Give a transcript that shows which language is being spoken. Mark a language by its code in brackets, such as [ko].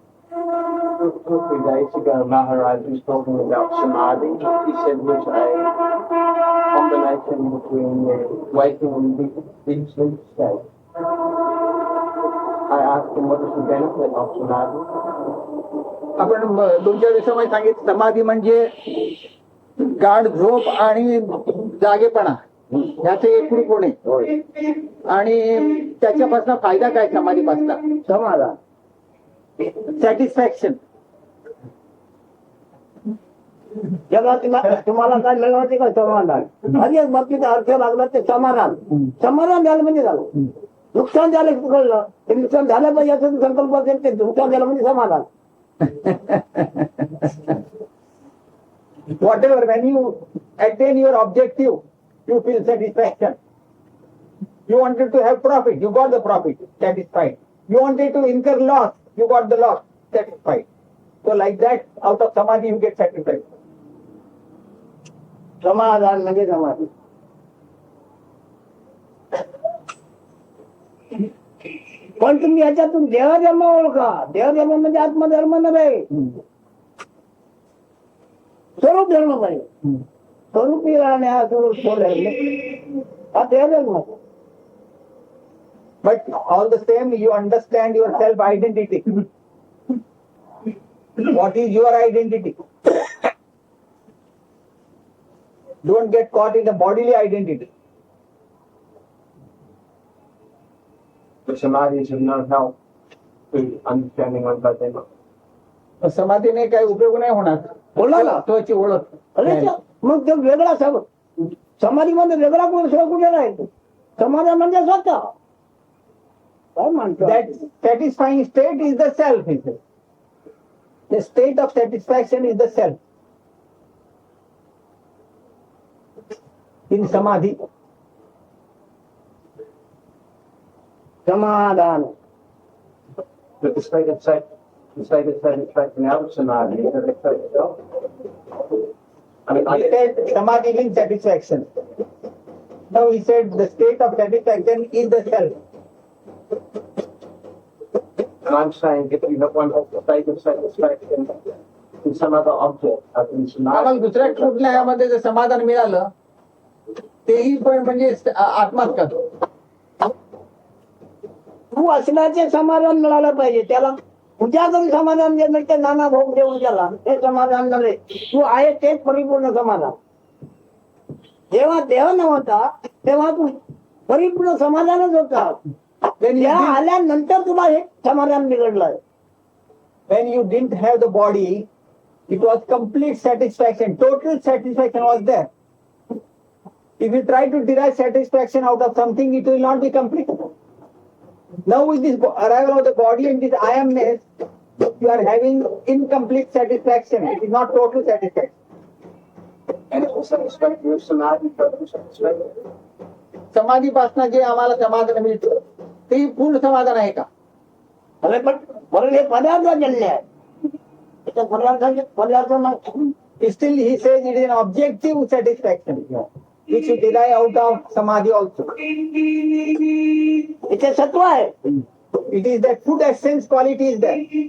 [en] A few days ago, Maharaj was talking about samadhi. He said it was a combination between waking and deep sleep state. I asked him what is the benefit of samadhi. [mr] आपण 2-4 दिवसामध्ये सांगितलं समाधी म्हणजे गाढ झोप आणि जागेपणा ह्याचे एकरूप होणे. आणि त्याच्यापासून फायदा काय समाधीपासून? समाधान, [en] Satisfaction. [mr] जगात तुम्हाला काय मिळवायचे का? समाधान. आणि एक बाबतीचा अर्थ लागला ते समाधान. समाधान झालं म्हणजे झालं. नुकसान झालं कळलं. ते नुकसान झालं पाहिजे असं संकल्प असेल ते नुकसान झालं म्हणजे समाधान. [en] Whatever, when you attain your objective, you feel satisfaction. You wanted to have profit, you got the profit, satisfied. You wanted to incur loss, you got the loss, satisfied. So like that, out of samadhi you get satisfied. [mr] समाधान म्हणजे समाधी. पण तुम्ही याच्यातून देहधर्म ओळखा. देहधर्म म्हणजे आत्मधर्म नव्हे, स्वरूप धर्म पाहिजे. स्वरूपी राहणे हा स्वरूप धर्म, हा देहधर्म. [en] But all the same, you understand your self-identity. What is your identity? Don't get caught in the bodily identity. The samadhi is of no help to understanding one by them. [mr] समाधीने काही उपयोग नाही होणार. बोला ना. तत्वाची ओळख. अरे मग तो वेगळा समाधीमध्ये वेगळा कोण कुठे राहतो? समाधान म्हणजे स्वतः काय म्हणतो? [en] That satisfying state is the self, he says. The state of satisfaction is the self. In samadhi. [mr] समाधान. [en] But the state of satisfaction out of samadhi is the state itself. I mean, He said samadhi means satisfaction. Now he said the state of satisfaction is the self. and I'm saying if you have one state of satisfaction in some other object, as in [mr] आम्हाला [en] samadhi, [mr] दुसऱ्या कुठल्या ह्यामध्ये जर समाधान मिळालं तेही पण म्हणजे आत्माच करतो. तू असण्याचे समाधान मिळालं पाहिजे त्याला. तुझ्याकडून समाधान जे मिळते नाना भोग देऊन त्याला ते समाधान झाले. तू आहे तेच परिपूर्ण समाधान. जेव्हा देह नव्हता तेव्हा तू परिपूर्ण समाधानच होता. देह आल्यानंतर तुला हे समाधान बिघडलंय. [en] When you didn't have the body, it was complete satisfaction, total satisfaction was there. If you try to derive satisfaction out of something, it will not be complete. Now with this arrival of the body and this I amness, you are having incomplete satisfaction. It is not total satisfaction. and it's also satisfaction of samadhi, total satisfaction. [mr] समाधीपासून जे आम्हाला समाधान मिळतं ते पूर्ण समाधान आहे का? अरे पण म्हणून हे पदार्थजन्य आहे. त्याच्या पदार्थ नाही. [en] Still he says it is an objective satisfaction, which you derive out of samadhi also. [mr] इथे सत्व आहे. [en] It is that food essence quality is there.